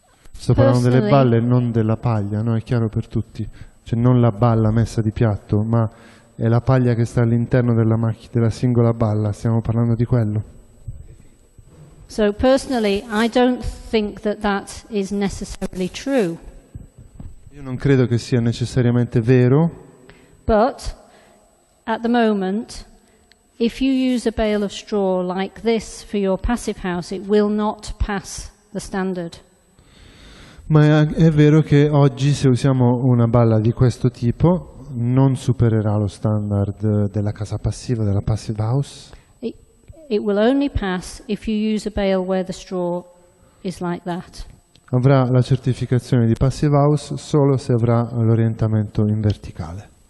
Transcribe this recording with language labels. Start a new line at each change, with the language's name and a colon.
Italian: Sto parlando delle balle, non della paglia, no? È chiaro per tutti. Cioè non la balla messa di piatto, ma è la paglia che sta all'interno della singola balla. Stiamo parlando di quello.
English: So personally, I don't think that that is necessarily true.
Italian: Io non credo che sia necessariamente vero.
English: But at the moment, if you use a bale of straw like this for your passive house, it will not pass the standard.
Italian: Ma è vero che oggi se usiamo una balla di questo tipo non supererà lo standard della casa passiva, della passive house.
English: It will only pass if you use a bale where the straw is like that.
Italian: Avrà la certificazione di passive house solo se avrà l'orientamento in verticale.